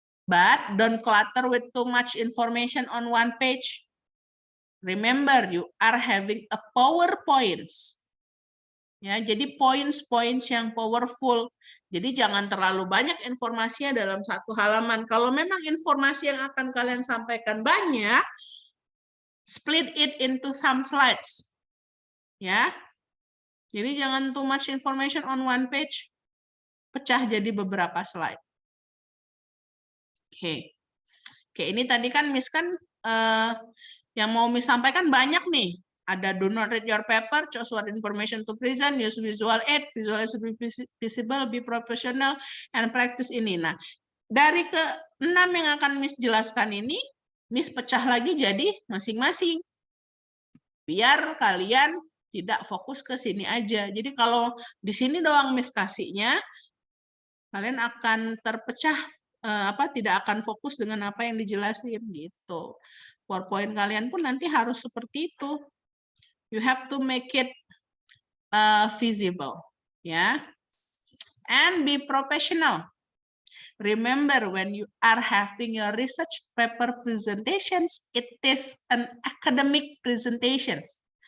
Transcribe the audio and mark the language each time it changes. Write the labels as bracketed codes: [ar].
[en] But don't clutter with too much information on one page. Remember, you are having a PowerPoint. [id] Ya, jadi points yang powerful. Jadi jangan terlalu banyak informasinya dalam satu halaman. Kalau memang informasi yang akan kalian sampaikan banyak, [en] split it into some slides. [id] Ya. Jadi jangan [en] too much information on one page. [id] Pecah jadi beberapa slide. Oke. Oke, ini tadi kan Miss kan yang mau Miss sampaikan banyak nih. [en] Ada do not read your paper, choose what information to present, use visual aid, visualize be visible, be professional, and practice ini. [id] Nah, dari ke-6 yang akan Miss jelaskan ini, Miss pecah lagi jadi masing-masing. Biar kalian tidak fokus ke sini aja. Jadi kalau di sini doang Miss kasihnya, kalian akan terpecah, tidak akan fokus dengan apa yang dijelasin gitu. PowerPoint kalian pun nanti harus seperti itu. [en] You have to make it visible, ya. And be professional. Remember, when you are having your research paper presentations, it is an academic presentations.